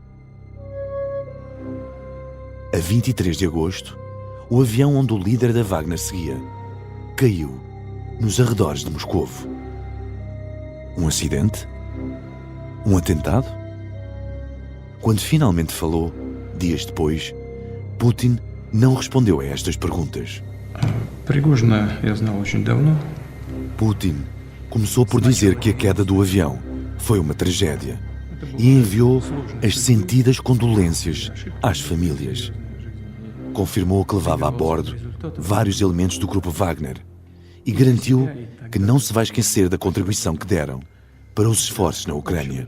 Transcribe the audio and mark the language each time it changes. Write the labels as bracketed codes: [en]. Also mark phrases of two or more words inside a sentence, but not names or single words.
[pt] A 23 de agosto, o avião onde o líder da Wagner seguia caiu nos arredores de Moscovo. Um acidente? Um atentado? Quando finalmente falou, dias depois, Putin não respondeu a estas perguntas. [ru] Prigozhina eu знал очень давно. [pt] Putin começou por dizer que a queda do avião foi uma tragédia e enviou as sentidas condolências às famílias. Confirmou que levava a bordo vários elementos do grupo Wagner e garantiu que não se vai esquecer da contribuição que deram para os esforços na Ucrânia.